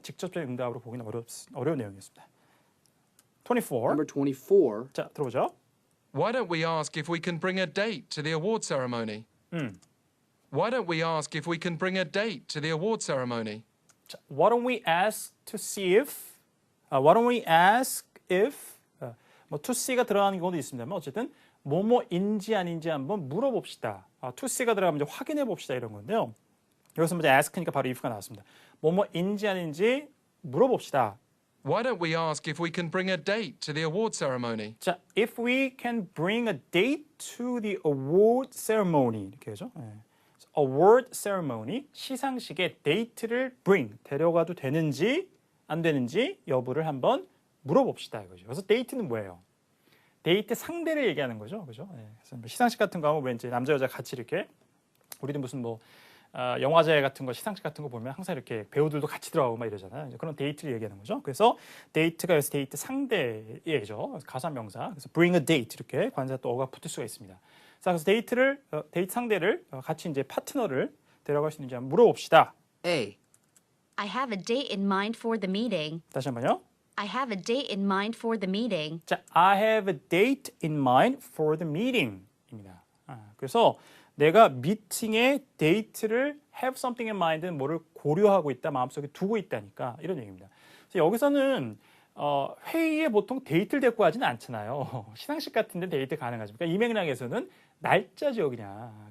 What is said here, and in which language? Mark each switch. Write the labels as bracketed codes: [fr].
[ko] 직접적인 응답으로 보기는 어려운 내용이었습니다. 24. [en] Number 24. [ko] 자, 들어보죠. [en] Why don't we ask if we can bring a date to the award ceremony? Why don't we ask if we can bring a date to the award ceremony? 자, why don't we ask to see if? Why don't we ask if? [ko] 뭐 [en] to see [ko] 가 들어가는 경우도 있습니다만 어쨌든 뭐뭐인지 아닌지 한번 물어봅시다. [en] to see [ko] 가 들어가면 이제 확인해 봅시다 이런 건데요. 여기서 먼저 ask니까 바로 if가 나왔습니다. 뭐뭐인지 아닌지 물어봅시다. [en] Why don't we ask if we can bring a date to the award ceremony? 자, if we can bring a date to the award ceremony [ko] 이렇게 하죠. 네. award ceremony 시상식에 데이트를 bring 데려가도 되는지 안 되는지 여부를 한번 물어봅시다 이거죠. 그래서 데이트는 뭐예요? 데이트 상대를 얘기하는 거죠, 그죠? 네. 그래서 시상식 같은 거 하면 왠지 남자 여자 같이 이렇게 우리도 무슨 뭐 영화제 같은 거 시상식 같은 거 보면 항상 이렇게 배우들도 같이 들어가고 막 이러잖아요. 그런 데이트를 얘기하는 거죠. 그래서 데이트가 여기서 데이트 상대예죠. 가사명사. 그래서 [en] bring a date [ko] 이렇게 관사 또 어가 붙을 수가 있습니다. 자, 그래서 데이트 상대를 같이 이제 파트너를 데려갈 수 있는지 한번 물어봅시다. [en] A. I have a date in mind for the meeting. [ko] 다시 한번요. [en] I have a date in mind for the meeting. 자, I have a date in mind for the meeting입니다. [ko] 그래서 내가 미팅에 데이트를 [en] have something in mind [ko] 는 뭐를 고려하고 있다, 마음속에 두고 있다니까 이런 얘기입니다. 그래서 여기서는 회의에 보통 데이트를 데리고 가지는 않잖아요. 시상식 같은데 데이트 가능하십니까? 이 맥락에서는 날짜죠, 그냥.